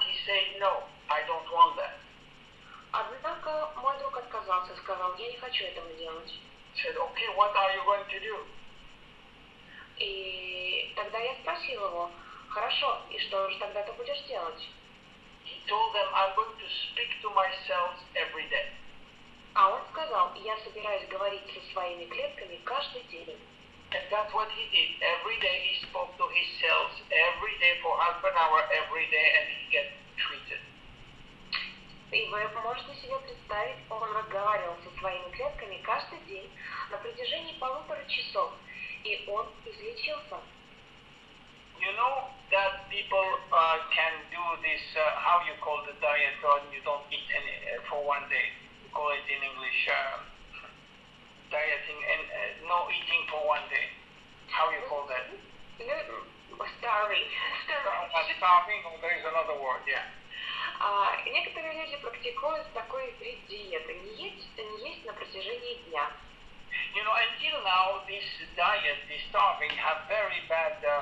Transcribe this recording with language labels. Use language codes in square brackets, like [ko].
[en] He said, no, I don't want that. [ru] Однако мой друг отказался, сказал, я не хочу этого делать. [en] He said, okay, what are you going to do? [ru] И тогда я спросил его, хорошо, и что же тогда ты будешь делать? [en] He told them, I'm going to speak to my cells every day. [ru] А он сказал, я собираюсь говорить со своими клетками каждый день. [en] And that's what he did. Every day he spoke to his cells, every day for half an hour, every day, and he get treated. [ru] И вы можете себе представить, он разговаривал со своими клетками каждый день на протяжении 1,5 часов, и он излечился. [en] You know that people can do this, how you call the diet, or you don't eat any for one day. You call it in English, dieting, and no eating for one day. How you call that? Starving. Starving, or there is another word, yeah. [ru] Некоторые люди практикуют такой вид диеты, не есть на протяжении дня. [en] You know, until now, this diet, this starving, have very bad.